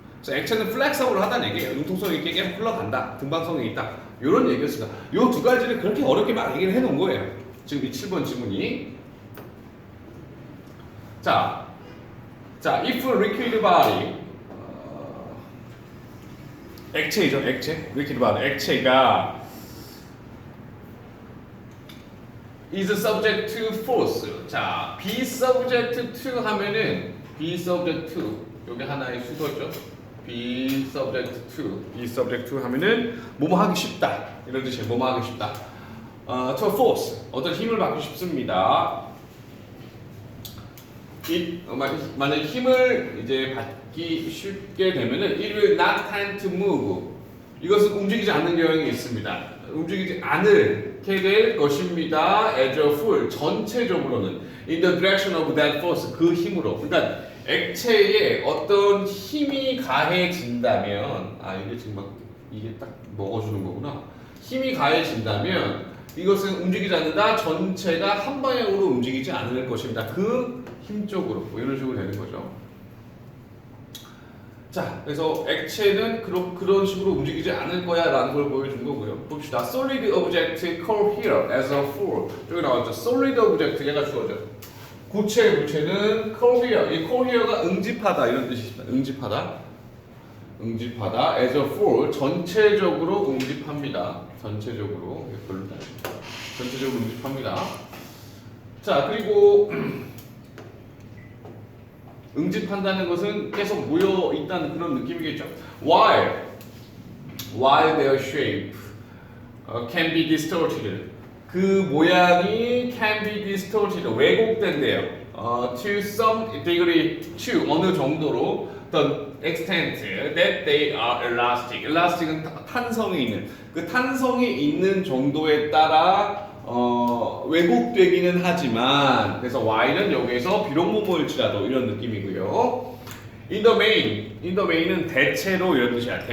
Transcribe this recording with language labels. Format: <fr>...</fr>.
<ko>그래서 액체는 플렉서블 하다는 얘기예요. 융통성 있게 계속 흘러간다. 등방성이 있다. 이런 얘기였습니다. 이 두 가지를 그렇게 어렵게 막 얘기를 해놓은 거예요. 지금 이 7번 지문이. 자,</ko> <en>if liquid body</en> <ko>액체이죠, 액체.</ko> <en>liquid body</en> <ko>액체가</ko> <en>is subject to force.</en> <ko>자,</ko> <en>be subject to</en> <ko>하면은 be subject to 여기 하나의 수소죠.</ko> <en>be subject to</en> <ko>하면은 뭐뭐 하기 쉽다 이런 뜻이에요. 뭐뭐 하기 쉽다.</ko> <en>to a force</en> <ko>어떤 힘을 받기 쉽습니다. 만약 힘을 이제 받기 쉽게 되면은</ko> <en>it will not tend to move.</en> <ko>이것은 움직이지 않는 경향이 있습니다. 움직이지 않게 될 것입니다.</ko> <en>as a whole</en> <ko>전체적으로는</ko> <en>in the direction of that force</en> <ko>그 힘으로. 그러니까 액체에 어떤 힘이 가해진다면 이게 지금 막 이게 딱 먹어주는 거구나. 힘이 가해진다면 이것은 움직이지 않는다. 전체가 한 방향으로 움직이지 않을 것입니다. 그 힘 쪽으로 뭐 이런 식으로 되는 거죠. 자, 그래서 액체는 그런 식으로 움직이지 않을 거야라는 걸 보여준 거고요. 봅시다.</ko> <en>Solid object cohere as a whole.</en> <ko>여기 나왔죠.</ko> <en>Solid object</en> <ko>얘가 주어져. 고체 물체는 cohere. 이 cohere가 응집하다 이런 뜻이십니다. 응집하다</ko> <en>as a whole</en> <ko>전체적으로 응집합니다. 전체적으로 응집합니다. 자, 그리고 응집한다는 것은 계속 모여 있다는 그런 느낌이겠죠.</ko> <en>While their shape can be distorted.</en> <ko>그 모양이</ko> <en>can be distorted</en> <ko>왜곡된대요.</ko> <en>To some degree, to</en> <ko>어느 정도로</ko> <en>the extent that they are elastic.</en> <ko>elastic은 탄성이 있는 그 탄성이 있는 정도에 따라 왜곡되기는 하지만 그래서 y는 여기에서 비록 뭐뭐일지라도 이런 느낌이고요.</ko> <en>in the main</en> <ko>은 대체로 이런 뜻이야.</ko>